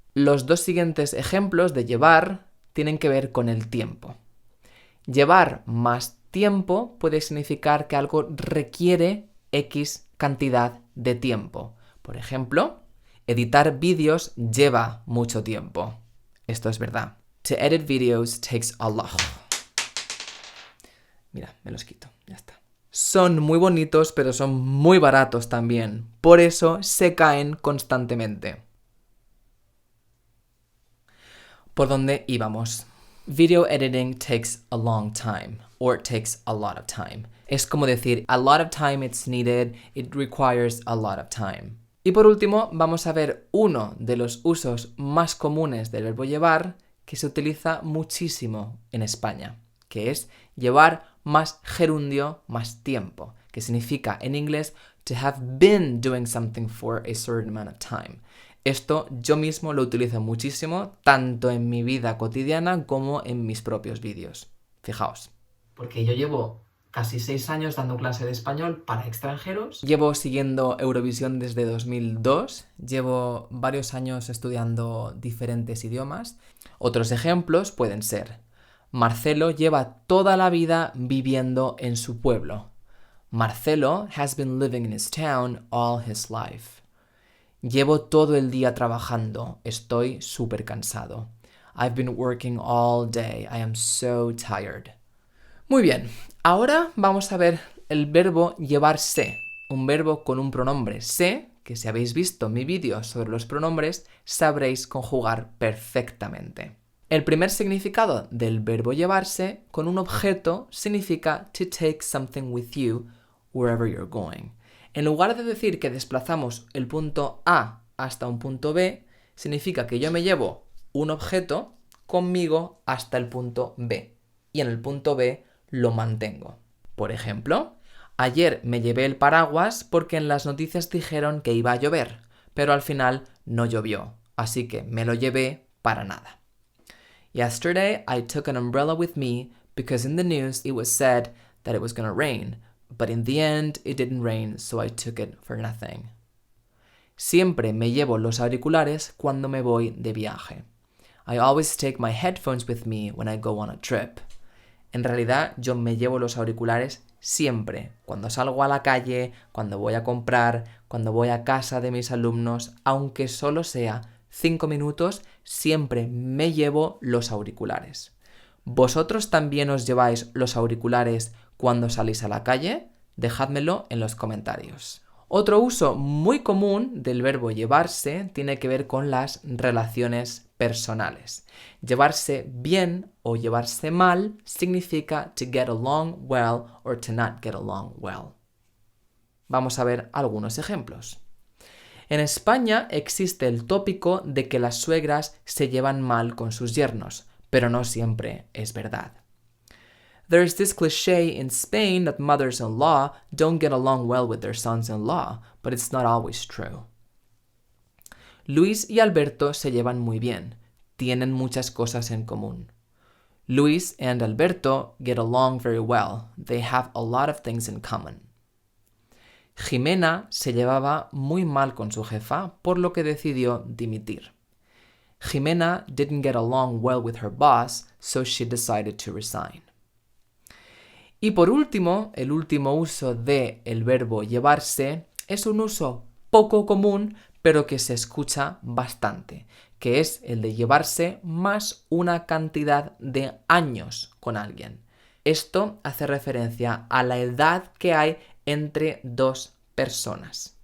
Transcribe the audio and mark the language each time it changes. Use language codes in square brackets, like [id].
[es] Los dos siguientes ejemplos de llevar tienen que ver con el tiempo. Llevar más tiempo puede significar que algo requiere X cantidad de tiempo. Por ejemplo, editar vídeos lleva mucho tiempo. Esto es verdad. [en] To edit videos takes a lot. [es] Mira, me los quito, ya está. Son muy bonitos, pero son muy baratos también. Por eso se caen constantemente. ¿Por dónde íbamos? [en] Video editing takes a long time, or it takes a lot of time. [es] Es como decir, [en] a lot of time [es] it's needed, it requires a lot of time. Y por último, vamos a ver uno de los usos más comunes del verbo llevar que se utiliza muchísimo en España, que es llevar más gerundio, más tiempo, que significa en inglés [en] to have been doing something for a certain amount of time. [es] Esto yo mismo lo utilizo muchísimo, tanto en mi vida cotidiana como en mis propios vídeos. Fijaos. Porque yo llevo casi 6 años dando clase de español para extranjeros. Llevo siguiendo Eurovisión desde 2002. Llevo varios años estudiando diferentes idiomas. Otros ejemplos pueden ser: Marcelo lleva toda la vida viviendo en su pueblo. [en] Marcelo has been living in his town all his life. [es] Llevo todo el día trabajando. Estoy súper cansado. [en] I've been working all day. I am so tired. [es] Muy bien, ahora vamos a ver el verbo llevarse, un verbo con un pronombre se, que si habéis visto mi vídeo sobre los pronombres, sabréis conjugar perfectamente. El primer significado del verbo llevarse con un objeto significa [en] to take something with you wherever you're going. [es] En lugar de decir que desplazamos el punto A hasta un punto B, significa que yo me llevo un objeto conmigo hasta el punto B y en el punto B lo mantengo. Por ejemplo, ayer me llevé el paraguas porque en las noticias dijeron que iba a llover, pero al final no llovió, así que me lo llevé para nada. [en] Yesterday I took an umbrella with me because in the news it was said that it was going to rain, but in the end it didn't rain, so I took it for nothing. [es] Siempre me llevo los auriculares cuando me voy de viaje. [en] I always take my headphones with me when I go on a trip. [es] En realidad, yo me llevo los auriculares siempre, cuando salgo a la calle, cuando voy a comprar, cuando voy a casa de mis alumnos, aunque solo sea 5 minutos, siempre me llevo los auriculares. ¿Vosotros también os lleváis los auriculares cuando salís a la calle? Dejádmelo en los comentarios. Otro uso muy común del verbo llevarse tiene que ver con las relaciones personales. Llevarse bien o llevarse mal significa [en] to get along well [es] or to not get along well. Vamos a ver algunos ejemplos. En España existe el tópico de que las suegras se llevan mal con sus yernos, pero no siempre es verdad. [en] There's this cliché in Spain that mothers-in-law don't get along well with their sons-in-law, but it's not always true. [es] Luis y Alberto se llevan muy bien. Tienen muchas cosas en común. [en] Luis and Alberto get along very well. They have a lot of things in common. [es] Jimena se llevaba muy mal con su jefa, por lo que decidió dimitir. [en] Jimena didn't get along well with her boss, so she decided to resign. [es] Y por último, el último uso de el verbo llevarse es un uso poco común, pero que se escucha bastante, que es el de llevarse más una cantidad de años con alguien. Esto hace referencia a la edad que hay entre dos personas.